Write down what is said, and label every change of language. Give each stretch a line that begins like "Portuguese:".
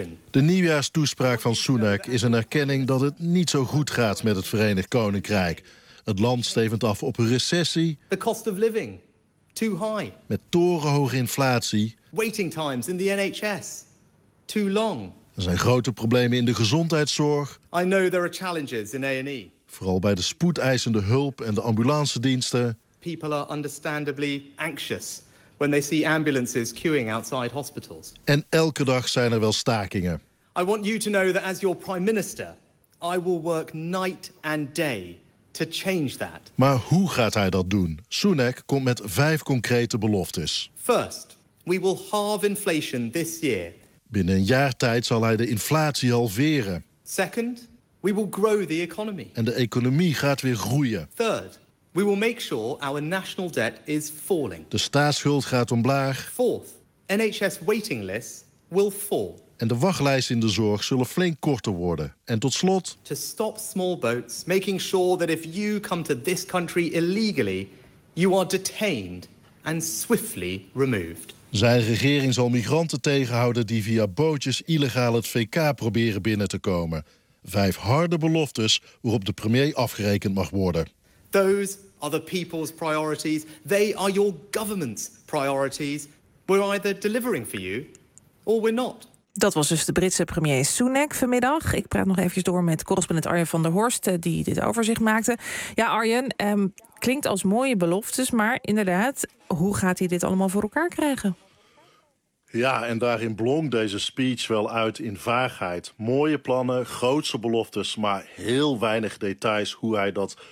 Dutch: De nieuwjaarstoespraak van Sunak is een erkenning dat het niet zo goed gaat met het Verenigd Koninkrijk. Het land stevend af op een recessie.
English: The cost of living, too high.
Dutch: Met torenhoge inflatie.
English: Waiting times in the NHS, too long.
Dutch: Er zijn grote problemen in de gezondheidszorg.
English: I know there are challenges in A&E.
Dutch: Vooral bij de spoedeisende hulp en de ambulancediensten.
English: People are understandably anxious. When they see ambulances queuing outside hospitals.
Dutch: En elke dag zijn er wel stakingen.
English: I want you to know that as your prime minister, I will work night and day to change that.
Dutch: Maar hoe gaat hij dat doen? Sunak komt met 5 concrete beloftes.
English: First, we will halve inflation this year.
Dutch: Binnen een jaar tijd zal hij de inflatie halveren.
English: Second, we will grow the economy.
Dutch: En de economie gaat weer groeien.
English: Third, we will make sure our national debt is falling.
Dutch: De staatsschuld gaat omlaag.
English: Fourth, NHS waiting lists will fall.
Dutch: En de wachtlijsten in de zorg zullen flink korter worden. En tot slot,
English: to stop small boats, making sure that if you come to this country illegally, you are detained and swiftly removed.
Dutch: Zijn regering zal migranten tegenhouden die via bootjes illegaal het VK proberen binnen te komen. 5 harde beloftes waarop de premier afgerekend mag worden.
English: Those are the people's priorities. They are your government's priorities. We're either delivering for you or we're not.
Dutch: Dat was dus de Britse premier Sunak vanmiddag. Ik praat nog even door met correspondent Arjen van der Horst, die dit overzicht maakte. Ja, Arjen, klinkt als mooie beloftes, maar inderdaad, hoe gaat hij dit allemaal voor elkaar krijgen? Ja, en daarin blonk deze speech wel uit in vaagheid. Mooie plannen, grootse beloftes, maar heel weinig details hoe hij dat